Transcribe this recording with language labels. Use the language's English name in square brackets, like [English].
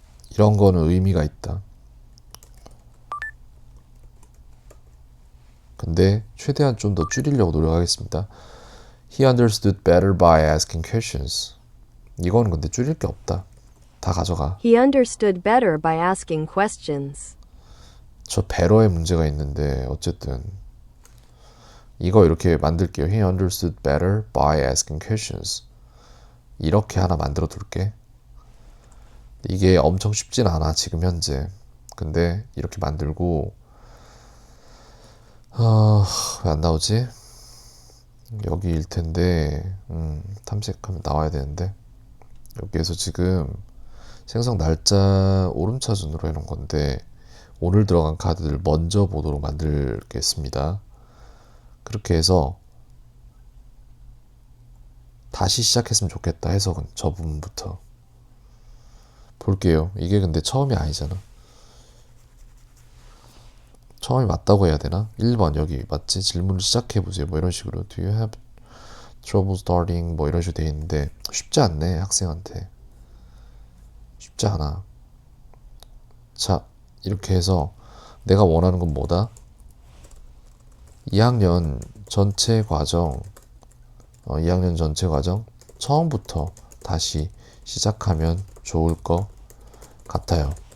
[Korean] 이런 거는 의미가 있다. 근데 최대한 좀 더 줄이려고 노력하겠습니다. [English] He understood better by asking questions. [Korean] 이거는 근데 줄일 게 없다. 다 가져가. [English] He understood better by asking questions. [Korean] 저 배러의 문제가 있는데 어쨌든 이거 이렇게 만들게요. [English] He understood better by asking questions. [Korean] 이렇게 하나 만들어 둘게. 이게 엄청 쉽진 않아 지금 현재. 근데 이렇게 만들고 왜 안 나오지? 여기일 텐데 탐색하면 나와야 되는데 여기에서 지금 생성 날짜 오름차순으로 해놓은 건데 오늘 들어간 카드들 먼저 보도록 만들겠습니다. 그렇게 해서 다시 시작했으면 좋겠다. 해석은 저 부분부터 볼게요. 이게 근데 처음이 아니잖아. 처음이 맞다고 해야 되나? 1번 여기 맞지? 질문을 시작해보세요. 뭐 이런 식으로 [English] Do you have trouble starting? [Korean] 뭐 이런 식으로 돼 있는데 쉽지 않네 학생한테. 쉽지 않아. 자 이렇게 해서 내가 원하는 건 뭐다? 2학년 전체 과정 2학년 전체 과정 처음부터 다시 시작하면 좋을 것 같아요.